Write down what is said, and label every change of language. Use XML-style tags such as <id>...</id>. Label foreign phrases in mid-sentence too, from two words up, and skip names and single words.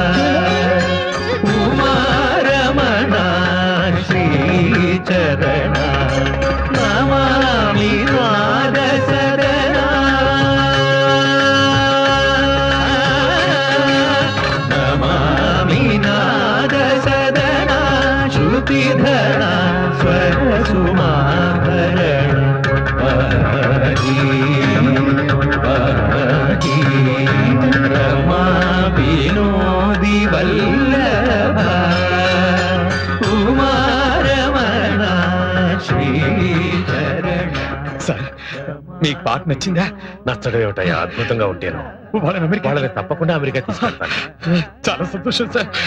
<sa>उमारमणा श्रीचरणा नमामि नादसरणा नादसदना श्रुतिधरा स्वरसुमाभरण पाहि पाहि रमा विनोदि वल्लभा उमारमणा श्रीचरण</sa> <te>సార్ మీకు పాట నచ్చిందా? నచ్చడం ఏమిటయ్యా, అద్భుతంగా ఉంటాను. వాళ్ళని తప్పకుండా అమెరికా తీసుకెళ్తాను. చాలా సంతోషం సార్.</te>